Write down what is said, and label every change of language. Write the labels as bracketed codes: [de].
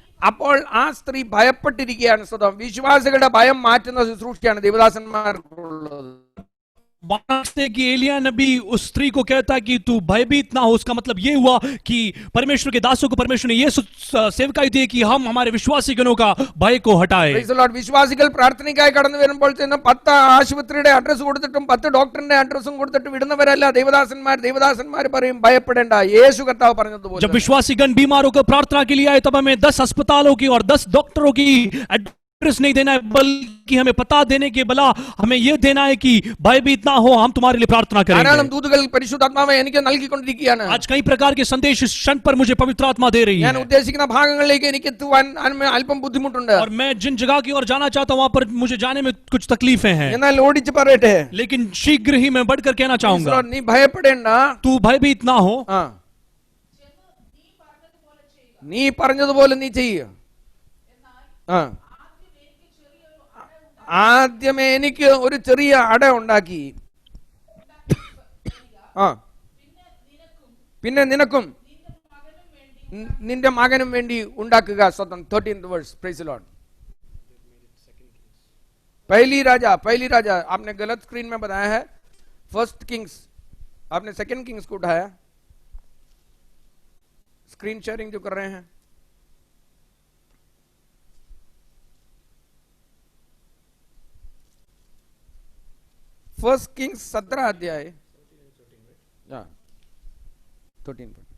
[ml] അപ്പോൾ ആ സ്ത്രീ ഭയപ്പെട്ടിരിക്കുകയാണ്. സ്വതം വിശ്വാസികളുടെ ഭയം മാറ്റുന്ന ശുശ്രൂഷയാണ് ദേവദാസന്മാർക്കുള്ളത്. [hi] वाराणसी की एलिया नबी उस स्त्री को कहता है कि तू भयभीत ना हो। उसका मतलब ये हुआ कि परमेश्वर के दासों को परमेश्वर ने ये सेवकाई दी कि हम हमारे विश्वासी जनों का भय को हटाए। [en] Praise the Lord. [ml] വിശ്വാസികൾ പ്രാർത്ഥനയ്ക്കായി കടന്നു വരുമ്പോൾ തന്നെ 10 ആശുപത്രിയുടെ അഡ്രസ് കൊടുത്തിട്ടും 10 ഡോക്ടറിന്റെ അഡ്രസ്സും കൊടുത്തിട്ട് വിടുന്നവരല്ല ദേവദാസന്മാർ പറയും ഭയപ്പെടേണ്ട, യേശു കർത്താവ് പറഞ്ഞതുപോലെ. [hi] जब विश्वासीगण बीमार होकर प्रार्थना के लिए आए तब हमें 10 अस्पतालों की और 10 डॉक्टरों की एड्रेस नहीं देना है, बल्कि हमें पता देने के बला हमें यह देना है कि भयभीत ना हो, हम तुम्हारे लिए प्रार्थना [ml] ധാരാളം [hi] करेंगे। [ml] ദൂതുകൾ പരിശുദ്ധാത്മാവ് എനിക്ക് നൽകിക്കൊണ്ടിരിക്കുകയാണ്. [hi] आज कई प्रकार के संदेश इस क्षण पर मुझे पवित्र आत्मा दे रही [ml] ഞാൻ [hi] है [ml] ഉദ്ദേശിക്കുന്ന ഭാഗങ്ങളിലേക്ക് എനിക്ക് എത്തുവാൻ അല്പം ബുദ്ധിമുട്ടുണ്ട്. [hi] और मैं जिन जगह की ओर जाना चाहता हूं वहां पर मुझे जाने में कुछ तकलीफें हैं, [ml] എന്നാൽ ഓടിച്ച് പറയട്ടെ, [hi] लेकिन शीघ्र ही मैं बढ़कर कहना चाहूंगा [ml] നീ ഭയപ്പെടേണ്ട, [hi] तू भयभीत ना हो, [ml] ആ നീ പറഞ്ഞതുപോലെ നീ ചെയ്യുക. ആദ്യമേ എനിക്ക് ഒരു ചെറിയ അട ഉണ്ടാക്കി, പിന്നെ നിനക്കും നിന്റെ മകനും വേണ്ടി ഉണ്ടാക്കുക. [en] 13th verse. Praise the Lord. [hi] पहली राजा आपने गलत स्क्रीन में बताया है, फर्स्ट किंग्स, आपने सेकंड किंग्स को उठाया. स्क्रीन शेयरिंग जो कर रहे हैं, फर्स्ट किंग्स 17 अध्याय 13.